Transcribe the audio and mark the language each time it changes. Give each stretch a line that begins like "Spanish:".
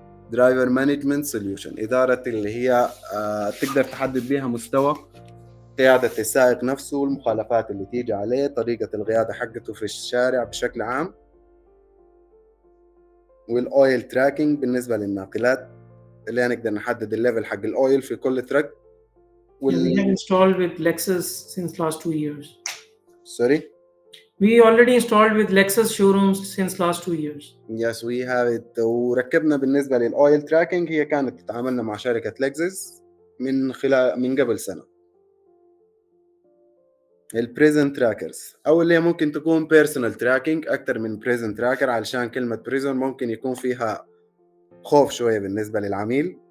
Arabic: درايفر مانجمنت سوليوشن، إدارة اللي هي تقدر تحدد بيها مستوى قيادة السائق نفسه، والمخالفات اللي تيجي عليه، طريقة القيادة حقته في الشارع بشكل عام. والأويل تراكنج بالنسبة للناقلات، اللي نقدر نحدد الليفل حق الأويل في كل ترك.
English: We have installed with Lexus since last 2 years. Sorry? We already installed with Lexus showrooms since last 2 years. Yes, we have it.
Arabic: وركبنا بالنسبة للأويل تراكنج، هي كانت تتعاملنا مع شركة لكزس من قبل سنة. البريزن تراكرز، او اللي ممكن تكون بيرسونال تراكنج اكتر من بريزن تراكر، علشان كلمه بريزن ممكن يكون فيها خوف شويه بالنسبه للعميل.